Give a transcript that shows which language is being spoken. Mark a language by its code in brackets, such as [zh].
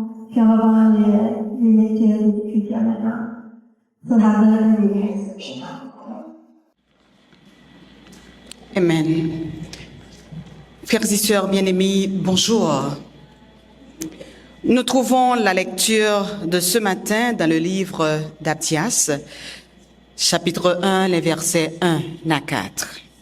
[fr] Puis on va voir les lectures des Écritures maintenant. [en] So have the reading scripture now. Amen. [fr] Frères et sœurs bien-aimés, bonjour. Nous trouvons la lecture de ce matin dans le livre d'Abdias, chapitre 1, les versets 1 à 4.